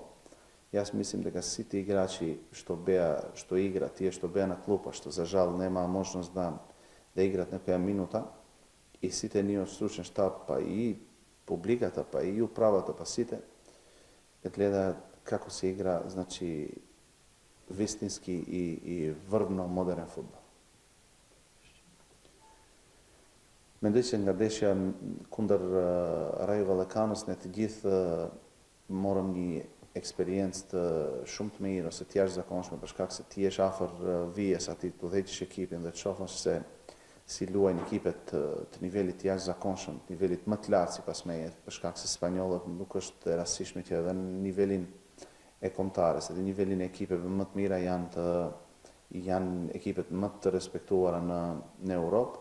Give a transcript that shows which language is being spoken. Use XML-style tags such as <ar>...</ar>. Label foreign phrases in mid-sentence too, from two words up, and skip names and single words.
<mk>Јас мислим дека сите играчи што играат, тие што беа на клупа, што за жал немаа можност да играат некоја минута, и сите ние од стручен штаб, па и публиката, па и управата, па сите, гледаат како се игра, значи, вистински и врвно модерен фудбал.</mk> <sq>Мендеше nga deshja kundër Rajo Vallëkanës ne të gjithë morëm një eksperiencë shumë të mirë ose të jashtëzakonshme për shkak se ti je afër vijes atij të udhëheqësh ekipin dhe të shohësh se si luajnë ekipet të nivelit të jashtëzakonshëm, të nivelit më të lartë sipas meje, për shkak se spanjollët nuk është e rastishme që edhe në nivelin e kombëtares, edhe nivelin e ekipeve më të mira janë ekipet më të respektuara në Europë.</sq>